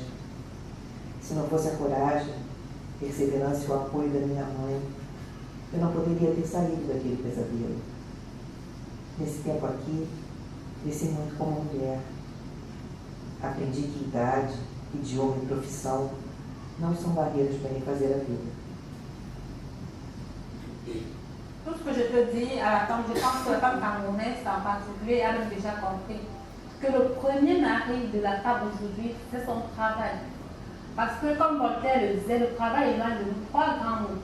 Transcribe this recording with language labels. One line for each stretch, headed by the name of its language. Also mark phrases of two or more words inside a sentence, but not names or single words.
Portuguese: Se não fosse a coragem, perseverança e o apoio da minha mãe, eu não poderia ter saído daquele pesadelo. Nesse tempo aqui, cresci muito como mulher. Aprendi que idade, idioma e profissão não são barreiras para me fazer a vida.
French: Tout ce que je te dis, comme je pense que la femme camerounaise en particulier a déjà compris que le premier mari de la femme aujourd'hui, c'est son travail. Parce que comme Voltaire le disait, le travail est l'un de nos trois grands mots.